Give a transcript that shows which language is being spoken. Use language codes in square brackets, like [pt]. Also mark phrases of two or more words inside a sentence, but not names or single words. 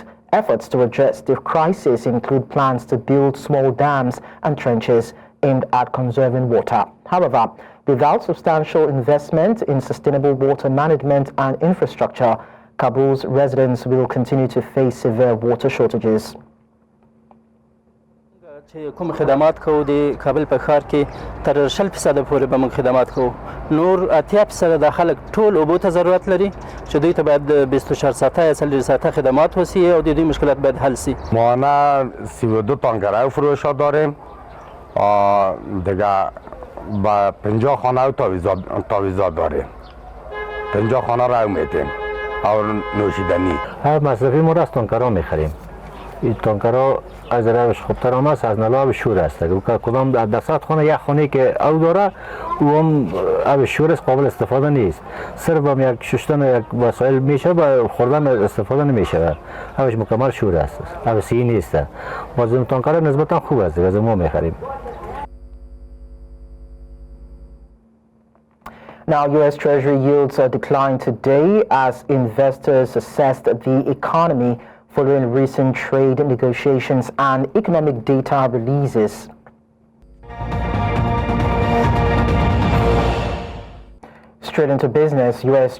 [en] Efforts to address the crisis include plans to build small dams and trenches aimed at conserving water. However, without substantial investment in sustainable water management and infrastructure, Kabul's residents will continue to face severe water shortages. [ps] چې کوم خدمات کوو د کابل په ښار کې تر 0% پورې به موږ خدمات کوو نور 80% د خلک ټول اوبو ته ضرورت لري چې دوی ته باید 24 ساعته یا 40 ساعته خدمات وسی او د دوی مشکلات باید حل سی [fa] ما نه 32 تانکرای فروشا داریم دیگه با 50 خانه و تاویزات داریم 50 خانه را میتیم اور نوشیدنی هر مصرفی ما را از تانکرها میخریم این تانکرها از روش خوبتر هم است از نلا آب شور است که کدام در 100 خانه یک خانه که او داره او هم آب شور است قابل استفاده نیست صرف هم یک شستن یک وسایل میشه با خوردن استفاده نمیشه آبش مکمل شور است آب سی نیست باز این تانکرها نسبتا خوب است از ما میخریم. [en] Now, U.S. Treasury yields declined today as investors assessed the economy following recent trade negotiations and economic data releases. Straight into business, U.S.